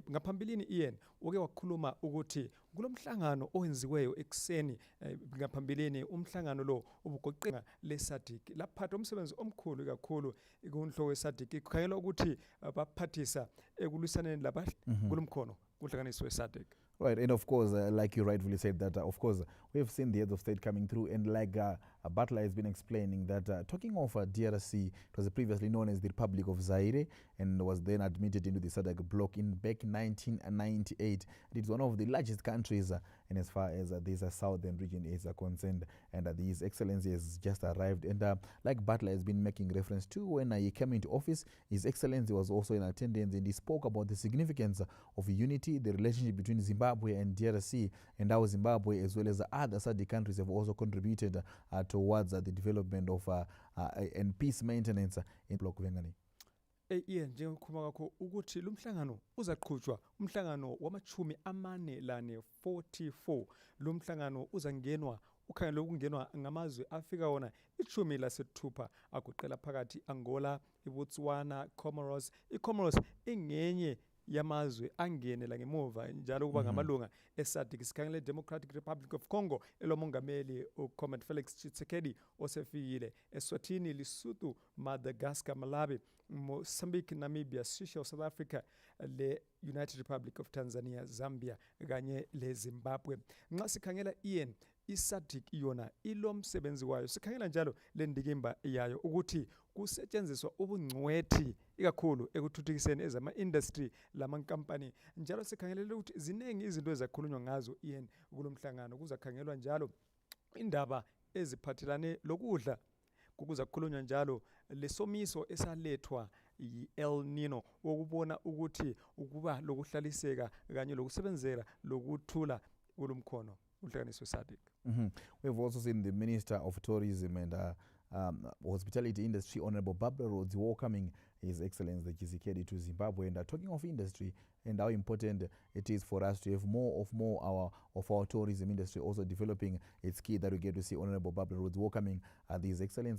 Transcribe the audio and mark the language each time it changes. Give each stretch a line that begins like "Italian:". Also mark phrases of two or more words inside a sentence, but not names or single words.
North Ndebele: Ngaphambilini Ian uke wakhuluma ukuthi kulomhlangano owenziweyo ekseni ngaphambilini umhlangano lo ubugoqela leSADC laphatha umsebenzi omkhulu kakhulu kunhloko yeSADC kukhangelwa ukuthi baphathisa ekulwisaneni laba kulomkhono kuhlanganiswe weSADC.
English: Right, and of course, like you rightfully said, that of course we have seen the heads of state coming through, and like Butler has been explaining that talking of DRC, it was previously known as the Republic of Zaire and was then admitted into the SADC bloc back in 1998. It is one of the largest countries and as far as this southern region is concerned, and His Excellency has just arrived. And like Butler has been making reference to, when he came into office, His Excellency was also in attendance, and he spoke about the significance of unity, the relationship between Zimbabwe and DRC, and how Zimbabwe as well as other SADC countries have also contributed towards the development of and peace maintenance in block Vengani.
North Ndebele: Ian, njengokhuluma kwakho ukuthi lumhlangano uzaqhutshwa umhlangano wamachumi amane lane 44. Lumhlangano uzangenwa ukhangela ukungenwa ngamazwe afika wona ichumi lasithupha agoqela phakathi Angola, iBotswana, Comoros. iComoros ingenye yamazwe angenela ngemuva njalo kuba ngamalunga eSADC. Sikhangele Democratic Republic of Congo elomongameli uComrade Felix Tshisekedi osefikile. Eswatini, Lesotho, Madagascar, Malawi, Mozambique, Namibia, Seychelles, South Africa, le United Republic of Tanzania, Zambia kanye le Zimbabwe. Nxa sikhangela Ian iSADC yona ilomsebenzi wayo, sikhangela njalo lendikimba yayo ukuthi kusetshenziswa ubungcwethi ikakhulu ekuthuthukiseni ezama industry lamankampani. Njalo sikhangelele ukuthi zinengi izinto ezakhulunywa ngazo Ian kulomhlangano. Kuzakhangelwa njalo indaba eziphathelane lokudla, kuzakhulunywa njalo lesomiso esalethwa yi-El Nino, ukubona ukuthi ukuba lokuhlaliseka kanye lokusebenzela lokuthula kulomkhono uhlanganiswe SADC.
English: We've also seen the Minister of Tourism and hospitality industry, Honorable Barbara Rhodes, welcoming His Excellency Tshisekedi to Zimbabwe. And talking of industry and how important it is for us to have more of our tourism industry also developing, it's key that we get to see Honorable Barbara Rhodes welcoming His Excellency.